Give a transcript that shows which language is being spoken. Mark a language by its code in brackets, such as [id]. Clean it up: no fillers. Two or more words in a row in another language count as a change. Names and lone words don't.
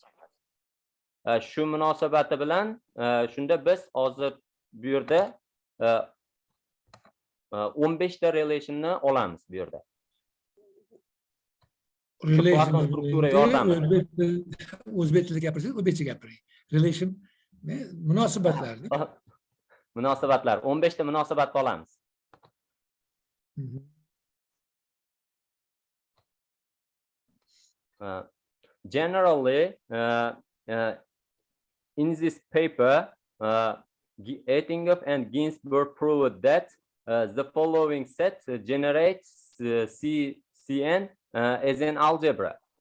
[uz] Shu munosabati bilan shunda biz hozir bu yerda 15 ta relationni olamiz bu yerda. Relation struktura yordamida. O'zbek tilida gapirsangiz, o'zbekcha gapiring. Relation munosabatlar. Munosabatlar, 15 ta munosabatni olamiz. [en] Generally, in this paper, Аюпов and Ginsburg proved that the following set generates Cn as an algebra.